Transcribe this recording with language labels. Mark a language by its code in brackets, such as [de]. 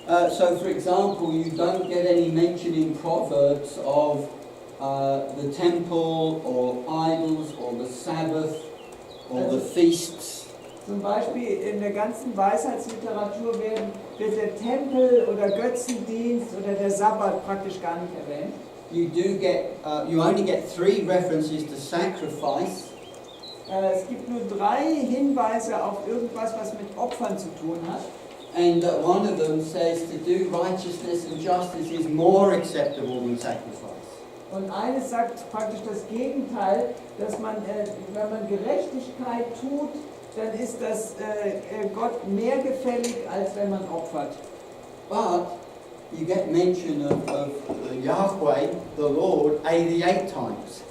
[en] So for example, you don't get any mention in Proverbs of the temple or idols or the Sabbath or the feasts. [de] Zum Beispiel in der ganzen Weisheitsliteratur wird der Tempel oder Götzendienst oder der Sabbat praktisch gar nicht erwähnt. [en] you only get 3 references to sacrifice. [de] Es gibt nur 3 Hinweise auf irgendwas, was mit Opfern zu tun hat. [en] And one of them says to do righteousness and justice is more acceptable than sacrifice. [de] Und eines sagt praktisch das Gegenteil, dass man, wenn man Gerechtigkeit tut, dann ist das Gott mehr gefällig, als wenn man opfert. [en] But you get mention of Yahweh, the Lord, 88 times.